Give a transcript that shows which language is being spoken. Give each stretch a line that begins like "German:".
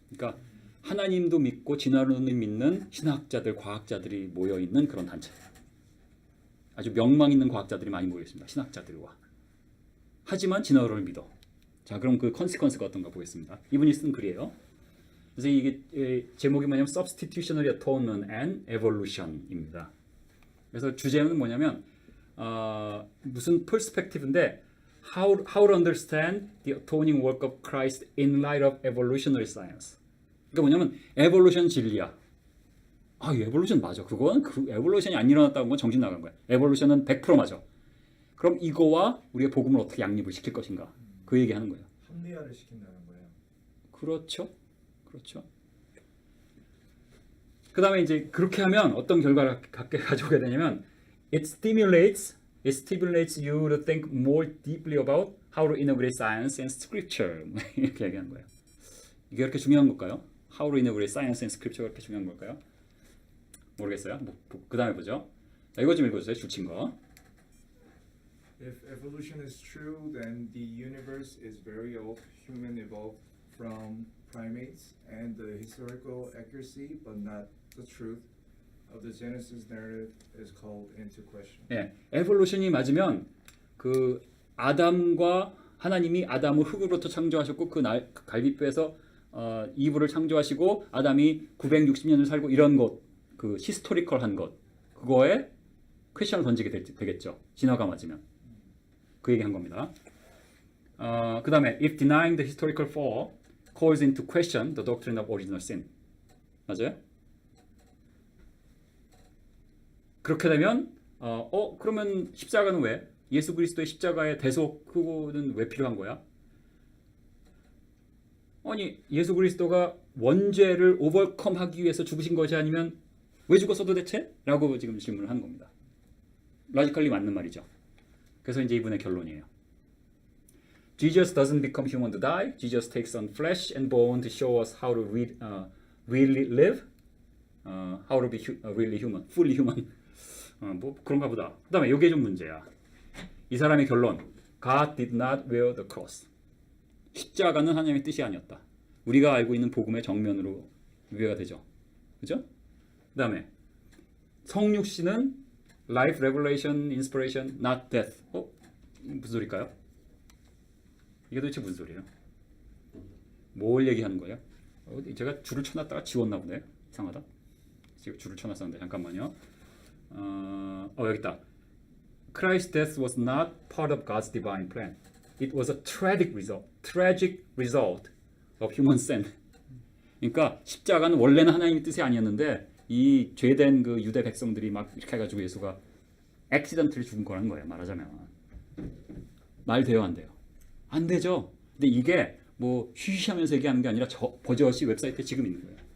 Korean: 그러니까 하나님도 믿고 진화론을 믿는 신학자들, 과학자들이 모여 있는 그런 단체예요. 아주 명망 있는 과학자들이 많이 모여 있습니다. 신학자들과. 하지만 진화론을 믿어. 자, 그럼 그 컨시퀀스가 어떤가 보겠습니다. 이분이 쓴 글이에요. 그래서 이게 제목이 뭐냐면 Substitutionary Atonement and Evolution입니다. 그래서 주제는 뭐냐면 무슨 perspective인데
English: how to understand the atoning work of Christ in light of evolutionary science.
Korean: 그러니까 뭐냐면 evolution 진리야. 이 evolution 맞아. 그건 그 evolution이 안 일어났다는 건 정신 나간 거야. evolution은 100% 맞아. 그럼 이거와 우리의 복음을 어떻게 양립을 시킬 것인가? 그 얘기하는 거예요. 합리화를 시킨다는 거예요. 그렇죠. 그 다음에 이제 그렇게 하면 어떤 결과를 가져오게 되냐면
English: it stimulates you to think more deeply about how to integrate science and scripture.
Korean: 이렇게 얘기하는 거예요. 이게 그렇게 중요한 걸까요?
English: How to integrate science and scripture
Korean: 그렇게 중요한 걸까요? 모르겠어요. 그 다음에 보죠. 자, 이거 좀 읽어주세요. 주친 거.
English: If evolution is true, then the universe is very old. Human evolved from primates, and the historical accuracy, but not the truth, of the Genesis narrative is called into question.
Korean: 예, 에볼루션이 맞으면 그 아담과 하나님이 아담을 흙으로부터 창조하셨고 그 갈비뼈에서 이브를 창조하시고 아담이 960년을 살고 이런 것, 그 히스토리컬한 것, 그거에 퀘션을 던지게 되겠죠. 진화가 맞으면 그 얘기한 겁니다. 그 다음에
English: if denying the historical fall calls into question the doctrine of original sin.
Korean: 맞아요? 그렇게 되면 그러면 십자가는 왜? 예수 그리스도의 십자가의 대속 그거는 왜 필요한 거야? 아니 예수 그리스도가 원죄를 오버컴하기 위해서 죽으신 것이 아니면 왜 죽었어 도대체? 라고 지금 질문을 하는 겁니다. 라지컬리 맞는 말이죠. 그래서 이제 이분의 결론이에요.
English: Jesus doesn't become human to die. Jesus takes on flesh and bone to show us how to really live, how to be really human, fully human.
Korean: 뭐 그런가 보다. 그 다음에 이게 좀 문제야. 이 사람의 결론.
English: God did not wear the cross.
Korean: 십자가는 하나님의 뜻이 아니었다. 우리가 알고 있는 복음의 정면으로 유해가 되죠. 그죠? 그 다음에 성육신은
English: life, revelation, inspiration, not death.
Korean: 무슨 소리일까요? 이게 도대체 무슨 소리예요? 뭘 얘기하는 거예요? 제가 줄을 쳐놨다가 지웠나 보네. 이상하다. 지금 줄을 쳐놨었는데 잠깐만요. 여기 있다.
English: Christ's death was not part of God's divine plan. It was a tragic result of human sin.
Korean: 그러니까 십자가는 원래는 하나님의 뜻이 아니었는데 이 죄된 그 유대 백성들이 막 이렇게 해가지고 예수가 액시던트를 죽은 거라는 거예요. 말하자면 말 돼요, 안 돼요? 안 되죠. 근데 이게 뭐 쉬쉬하면서 얘기하는 게 아니라 버젓이 웹사이트에 지금 있는 거예요.